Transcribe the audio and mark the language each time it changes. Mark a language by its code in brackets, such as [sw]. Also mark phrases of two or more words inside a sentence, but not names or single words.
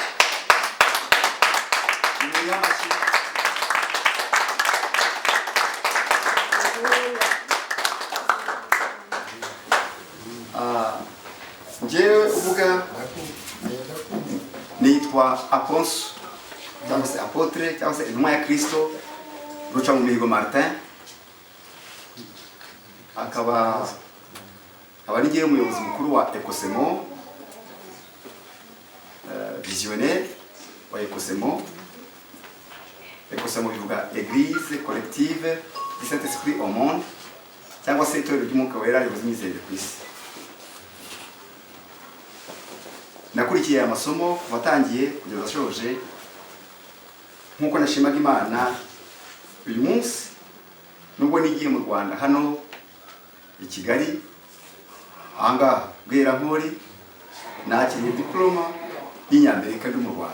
[rw] Njyewe uvuga nitwa Aponso cyangwa se Apotre cyangwa se intumwa ya Kristo Rucamumihigo Martin, akaba ari njyewe umuyobozi mukuru wa Ecosemo, visionnaire wa Ecosemo. Ecosemo bivuga Église collective du Saint-Esprit au monde, cyangwa se itorero ry'umwuka wera rihuza imyizerere ku isi. Nakurikiye aya masomo kuva atangiye kugeza ashoje, nk'uko nashimaga Imana uyu munsi nubwo nigiye mu Rwanda hano i Kigali, ahangaha Bwerankori nakiriye diploma y'Inyamerika ndi mu Rwanda.